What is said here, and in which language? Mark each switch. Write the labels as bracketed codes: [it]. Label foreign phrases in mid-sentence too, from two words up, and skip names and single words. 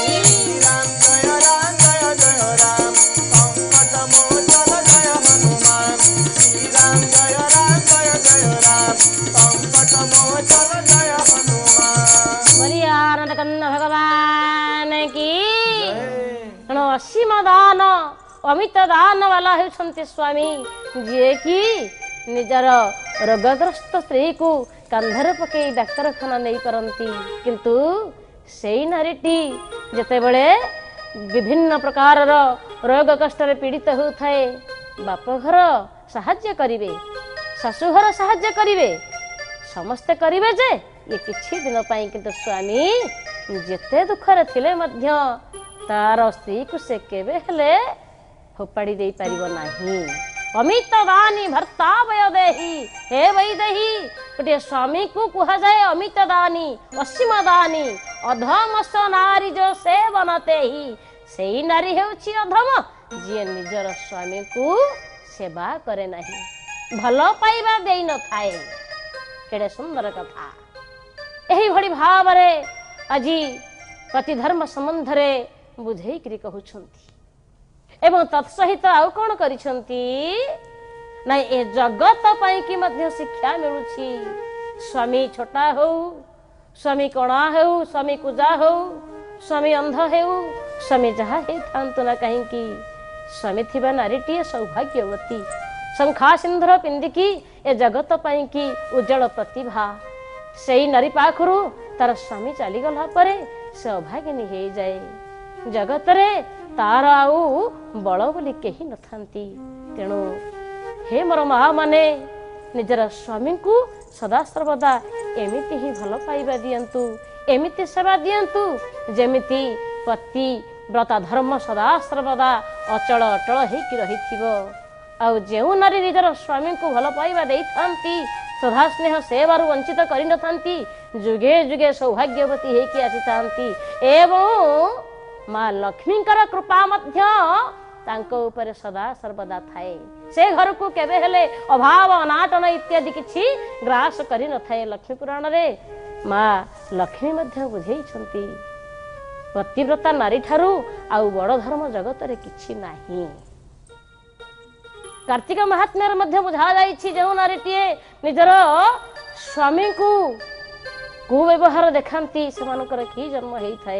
[hi] राम जय जय राम संकट मोचन जय हनुमान। श्री राम जय जय राम संकट मोचन जय हनुमान। बोलिए आनंद कंद भगवान की। [or] ତେଣୁ ଅସୀମ ଦାନ ଅମିତ ଦାନ ବାଲା ହେଉଛନ୍ତି ସ୍ୱାମୀ, ଯିଏକି ନିଜର ରୋଗଗ୍ରସ୍ତ ସ୍ତ୍ରୀକୁ କାନ୍ଧରେ ପକାଇ ଡାକ୍ତରଖାନା ନେଇପାରନ୍ତି। କିନ୍ତୁ ସେଇ ନାରୀଟି ଯେତେବେଳେ ବିଭିନ୍ନ ପ୍ରକାରର ରୋଗ କଷ୍ଟରେ ପୀଡ଼ିତ ହେଉଥାଏ, ବାପଘର ସାହାଯ୍ୟ କରିବେ, ଶାଶୁଘର ସାହାଯ୍ୟ କରିବେ, ସମସ୍ତେ କରିବେ ଯେ ଇଏ କିଛି ଦିନ ପାଇଁ। କିନ୍ତୁ ସ୍ୱାମୀ ଯେତେ ଦୁଃଖରେ ଥିଲେ ମଧ୍ୟ ତାର ସ୍ତ୍ରୀ କୁ ସେ କେବେ ହେଲେ ଫୋପାଡ଼ି ଦେ ପାରିବ ନାହିଁ। [sa] अमितदानी भर्ता भय देहि हे वैदेही। [or] ଗୋଟେ ସ୍ୱାମୀ କୁ କୁହା ଯାଏ ଅମିତଦାନୀ ଅସୀମଦାନୀ [sa] अधमस नारी जो सेवनते ही। [or] ସେଇ ନାରୀ ହେଉଛି ଅଧମ ଯେ ନିଜର ସ୍ୱାମୀ କୁ ସେବା କରେ ନାହିଁ, ଭଲ ପାଇବା ଦେଇ ନ ଥାଏ। କେଡ଼େ ସୁନ୍ଦର କଥା। ଏହି ଭଳି ଭାବରେ ଆଜି ପତି ଧର୍ମ ସମ୍ବନ୍ଧ ରେ ବୁଝାଇକରି କହୁଛନ୍ତି ଏବଂ ତତ୍ସହିତ ଆଉ କଣ କରିଛନ୍ତି ନା ଏ ଜଗତ ପାଇଁ କି ମଧ୍ୟ ଶିକ୍ଷା ମିଳୁଛି। ସ୍ୱାମୀ ଛୋଟା ହୋ, ସ୍ୱାମୀ କଣା ହୋ, ସ୍ୱାମୀ କୁଜା ହୋ, ସ୍ୱାମୀ ଅନ୍ଧ ହୋ, ସ୍ୱାମୀ ଯାହା ହେ ଥାଆନ୍ତୁ ନା କାହିଁ କି ସ୍ୱାମୀ ଥିବା ନାରୀଟି ସୌଭାଗ୍ୟବତୀ। ଶଙ୍ଖା ସିନ୍ଦୂର ପିନ୍ଧିକି ଏ ଜଗତ ପାଇଁ କି ଉଜ୍ଜ୍ୱଳ ପ୍ରତିଭା। ସେଇ ନାରୀ ପାଖରୁ ତାର ସ୍ୱାମୀ ଚାଲି ଗଲା ପରେ ସେ ଅଭାଗିନୀ ହେ ଯାଏ। ଜଗତ ରେ ତାର ଆଉ ବଳ ବୋଲି କେହି ନ ଥାନ୍ତି। ତେଣୁ ହେ ମୋର ମାଆ ମାନେ ନିଜର ସ୍ୱାମୀ କୁ ସଦା ସର୍ବଦା ଏମିତି ହିଁ ଭଲ ପାଇବା ଦିଅନ୍ତୁ, ଏମିତି ସେବା ଦିଅନ୍ତୁ ଯେମିତି ପତି ବ୍ରତ ଧର୍ମ ସଦା ସର୍ବଦା ଅଚଳ ଅଟଳ ହେକି ରହିଥିବ। ଆଉ ଯେଉଁ ନାରୀ ନିଜର ସ୍ୱାମୀ କୁ ଭଲ ପାଇବା ଦେଇ ଥାନ୍ତି, ସଦା ସ୍ନେହ ସେବାରୁ ବଞ୍ଚିତ କରି ନ ଥାନ୍ତି, ଯୁଗେ ଯୁଗେ ସୌଭାଗ୍ୟବତୀ ହେକି ଆସି ଥାନ୍ତି। ଏବଂ ମାଆ ଲକ୍ଷ୍ମୀଙ୍କର କୃପା ମଧ୍ୟ ତାଙ୍କ ଉପର ସଦା ସର୍ବଦା ଥାଏ। ସେ ଘର କୁ କେବେ ହେଲେ ଅଭାବ ଅନାଟନ ଇତ୍ୟାଦି କିଛି ଗ୍ରାସ କରି ନ ଥାଏ। ଲକ୍ଷ୍ମୀ ପୁରାଣ ରେ ମାଆ ଲକ୍ଷ୍ମୀ ମଧ୍ୟ ବୁଝାଇଛନ୍ତି ପତିବ୍ରତା ନାରୀ ଠାରୁ ଆଉ ବଡ଼ ଧର୍ମ ଜଗତ ରେ କିଛି ନାହିଁ। କାର୍ତ୍ତିକ ମାହାତ୍ମ୍ୟ ମଧ୍ୟ ବୁଝା ଯାଇଛି ଯେଉଁ ନାରୀଟିଏ ନିଜର ସ୍ୱାମୀ କୁ କୁବ୍ୟବହାର ଦେଖାନ୍ତି ସେମାନଙ୍କର କି ଜନ୍ମ ହୋଇ ଥାଏ।